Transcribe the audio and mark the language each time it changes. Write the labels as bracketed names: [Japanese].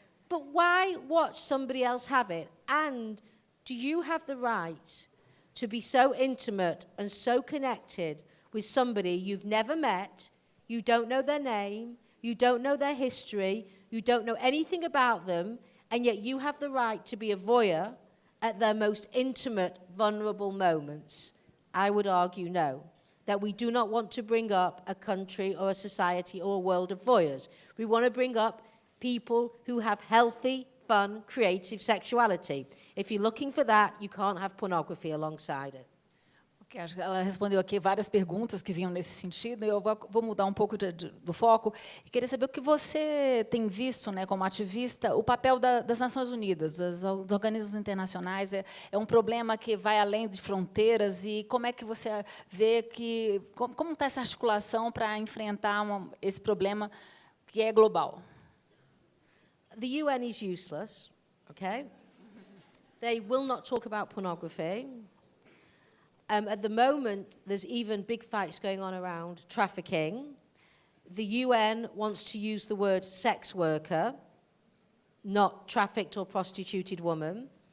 [English] But why watch somebody else have it? And do you have the right to be so intimate and so connected with somebody you've never met, you don't know their name, you don't know their history, you don't know anything about them, and yet you have the right to be a voyeur at their most intimate, vulnerable moments? I would argue no, that we do not want to bring up a country or a society or a world of voyeurs. We want to bring up people who have healthy, fun, creative sexuality. If you're looking for that, you can't have pornography alongside it. [Portuguese] Okay, acho que ela respondeu aqui várias perguntas que vinham nesse sentido. Eu vou mudar um pouco do foco e queria saber o que você tem visto, né, como ativista, o papel das Nações Unidas, dos organismos internacionais. É um problema que vai além de fronteiras, e como é que você vê que como está essa articulação para enfrentar esse problema que é global? [English] The UN is useless, okay? They will not talk about pornography. At the moment, there's even big fights going on around trafficking. The UN wants to use the word sex worker, not trafficked or prostituted woman.